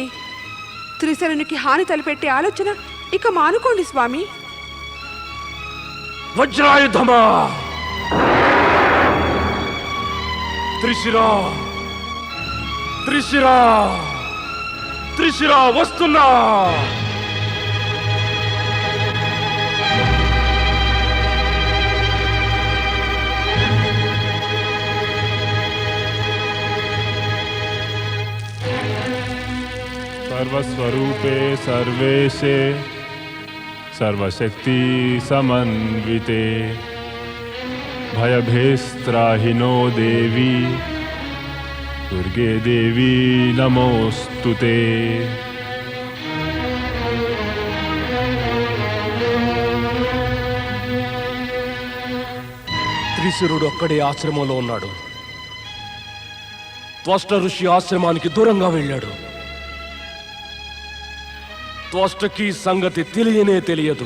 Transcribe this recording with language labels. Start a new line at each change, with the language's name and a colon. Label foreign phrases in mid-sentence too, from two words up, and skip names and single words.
Telugu: త్రిశరునికి హాని తలపెట్టే ఆలోచన ఇక మానుకోండి స్వామి. వజ్రాయుధమా! త్రిశిరా, త్రిశిరా, త్రిశిరా వస్తున్నా!
Sanskrit: सर्वस्वरूपे सर्वेशे सर्वशक्ति समन्विते भयभेस्त्राहिनो देवी दुर्गे देवी नमोस्तुते।
Telugu: త్రిశిరుడు ఒక్కడే ఆశ్రమంలో ఉన్నాడు. త్వష్ట ఋషి ఆశ్రమానికి దూరంగా వెళ్ళాడు. త్వష్టకి సంగతి తెలియనే తెలియదు.